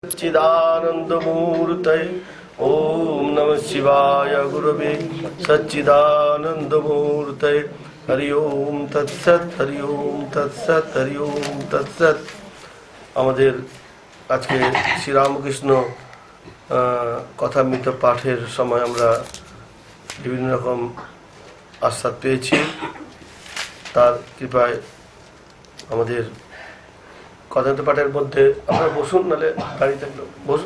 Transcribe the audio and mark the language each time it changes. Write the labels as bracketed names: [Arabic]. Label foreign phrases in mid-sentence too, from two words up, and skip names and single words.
[Sanskrit] सच्चिदानंदमूर्तये ओम नमः शिवाय गुरवे सच्चिदानंदमूर्तये हरि ओम तत्सत् हरि ओम तत्सत् हरि ओम तत्सत्। [Bangla] আমাদের আজকে শ্রীরামকৃষ্ণ কথামৃত পাঠের সময় আমরা বিভিন্ন রকম আশ্বাদ পেয়েছি। তার কৃপায় আমাদের কথামৃত পাঠের মধ্যে আপনারা বসুন, নাহলে গাড়িতে বসুন।